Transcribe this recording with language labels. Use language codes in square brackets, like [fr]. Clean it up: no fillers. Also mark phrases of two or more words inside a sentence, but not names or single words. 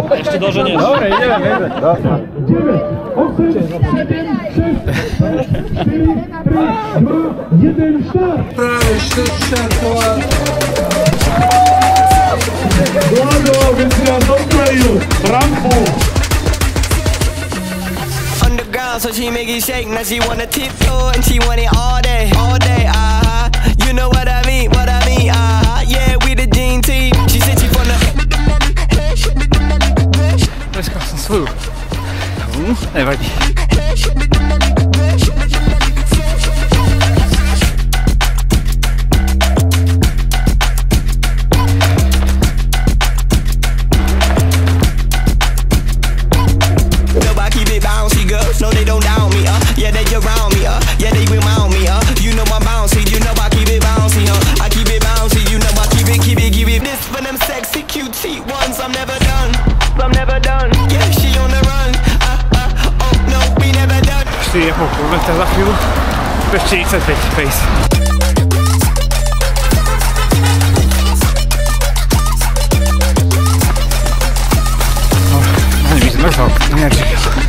[sk] Ešte doženie. Dobre, ideme. 9, 8, 7, 6, 5, 4, 3, 2, 1, štart. Práve štvrťštartová. Vlado, aby si nás odpravil rampu. [en] So she make it shake, now she wanna tiptoe and she want it all day, you know what I mean, yeah, we the dream team. She said she wanna. [sk] Dneska som svoju. Nevadí. [en] No, they don't down me, yeah, they around me, yeah, they remind me, you know I'm bouncy, you know I keep it bouncy, I keep it bouncy, you know I keep it. This for them sexy, cute, cheap ones, I'm never done, yeah, she on the run, oh no, we never done. [sk] 4,5 km za chvíľu, 45 pace. Ani by zmrzal, nečakal.